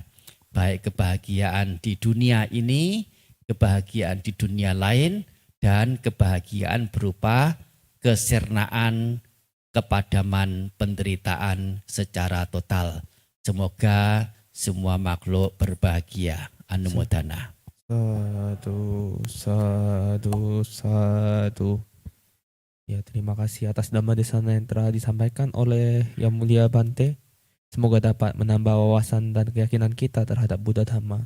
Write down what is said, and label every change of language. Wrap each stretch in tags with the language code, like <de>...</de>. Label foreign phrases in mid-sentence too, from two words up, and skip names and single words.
<id>Baik kebahagiaan di dunia ini, kebahagiaan di dunia lain, dan kebahagiaan berupa kesirnaan, kepadaman penderitaan secara total. Semoga semua makhluk berbahagia. Anumodana.</id> <pi>Sadu, sadu, sadu.</pi> <id>Ya, terima kasih atas</id> <pi>Dhamma Desana</pi> <id>yang telah disampaikan oleh Yang Mulia Bante. Semoga dapat menambah wawasan dan keyakinan kita terhadap</id> <pi>Buddha Dhamma.</pi>